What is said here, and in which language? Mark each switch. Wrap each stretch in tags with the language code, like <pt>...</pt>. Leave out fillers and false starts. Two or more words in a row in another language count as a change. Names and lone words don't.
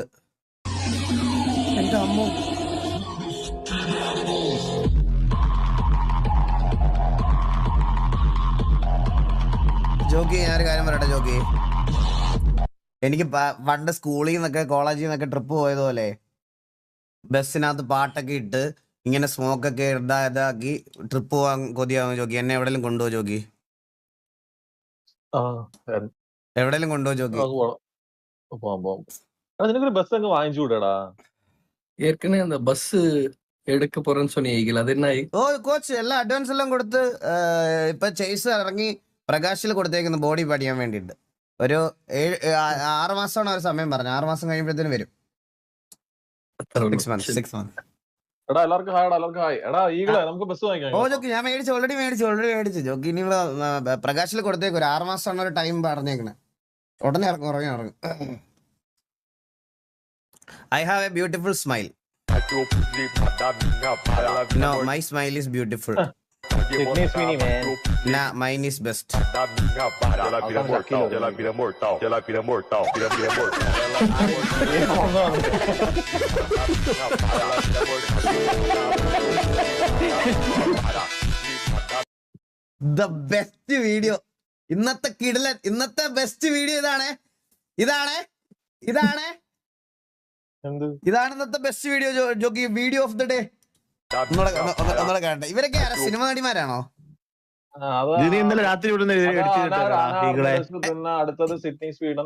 <ml>എന്റെ അമ്മ, ജോക്കി ഞാനൊരു കാര്യം പറയട്ടെ ജോക്കി, എനിക്ക് പണ്ട് സ്കൂളിൽ നിന്നൊക്കെ കോളേജിൽ നിന്നൊക്കെ ട്രിപ്പ് പോയതുപോലെ ബസ്സിനകത്ത് പാട്ടൊക്കെ ഇട്ട് ഇങ്ങനെ സ്മോക്കൊക്കെ ഇതാക്കി ട്രിപ്പ് പോവാൻ കൊതിയാവും ജോക്കി. എന്നെ എവിടെയെങ്കിലും കൊണ്ടുപോ ജോക്കി, എവിടെയെങ്കിലും കൊണ്ടുപോ ജോക്കി. ബസ് അങ്ങ് വാങ്ങിച്ചുകൂടാ?</ml> <ta>ஏற்கனவே அந்த பஸ் எடுக்க போறேன்னு சொன்னீங்க, அது என்ன ஆயி?</ta> <ml>ഓ കോച്ച് എല്ലാം അഡ്വാൻസ് എല്ലാം കൊടുത്ത് ഇപ്പൊ ചേസ് ഇറങ്ങി പ്രകാശിൽ കൊടുത്തേക്കുന്നു ബോഡി പഠിക്കാൻ വേണ്ടിയിട്ട്. ഒരു 6 മാസമാണ് അവർ സമയം പറഞ്ഞു. 6 മാസം കഴിയുമ്പോഴത്തേനും വരും. 6 months. ഓ ജോക്കി ഞാൻ ഓൾറെഡി മേടിച്ചു ജോക്കി. ഇനി പ്രകാശിൽ കൊടുത്തേക്കും. ഒരു 6 മാസമാണ് ഒരു ടൈം പറഞ്ഞേക്കണേ. ഉടനെ ഇറങ്ങും.</ml> <en>I have a beautiful smile. No, my smile is beautiful. Nah, mine is best. The best video.</en> <ml>ഇന്നത്തെ</ml> <en>best video</en> <ml>ഇതാണ് ഇന്നത്തെ</ml> <en>best video</en> <ml>ജോക്കി.</ml> <en>video of the day.</en> <ml>ഇവരൊക്കെ സിനിമ നടിമാരാണോ? ഇന്നലെ രാത്രി അടുത്തത് സിഡ്നി സ്വീഡൻ.</ml>